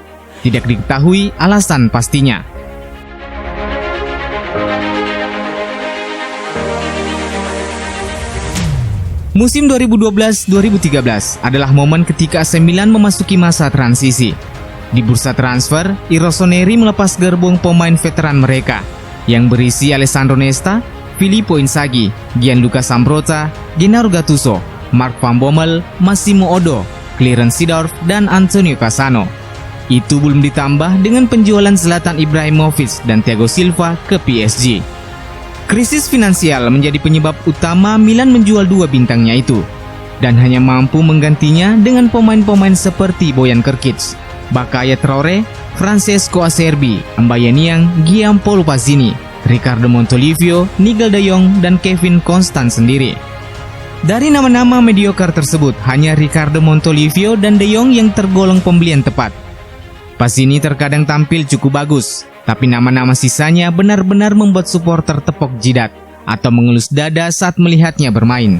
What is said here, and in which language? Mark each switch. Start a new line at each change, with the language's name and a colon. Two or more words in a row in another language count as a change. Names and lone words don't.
Indonesian: Tidak diketahui alasan pastinya. Musim 2012-2013 adalah momen ketika AC Milan memasuki masa transisi. Di bursa transfer, I Rossoneri melepas gerbong pemain veteran mereka yang berisi Alessandro Nesta, Filippo Inzaghi, Gianluca Zambrotta, Gennaro Gattuso, Mark van Bommel, Massimo Odo, Clarence Seedorf, dan Antonio Cassano. Itu belum ditambah dengan penjualan Zlatan Ibrahimovic dan Thiago Silva ke PSG. Krisis finansial menjadi penyebab utama Milan menjual dua bintangnya itu, dan hanya mampu menggantinya dengan pemain-pemain seperti Bojan Krkic, Bakaya Traore, Francesco Acerbi, Mbaye Niang, Gianpaolo Pazzini, Riccardo Montolivo, Nigel de Jong, dan Kevin Konstan sendiri. Dari nama-nama mediocre tersebut, hanya Riccardo Montolivo dan de Jong yang tergolong pembelian tepat. Pazzini terkadang tampil cukup bagus, tapi nama-nama sisanya benar-benar membuat supporter tepok jidat atau mengelus dada saat melihatnya bermain.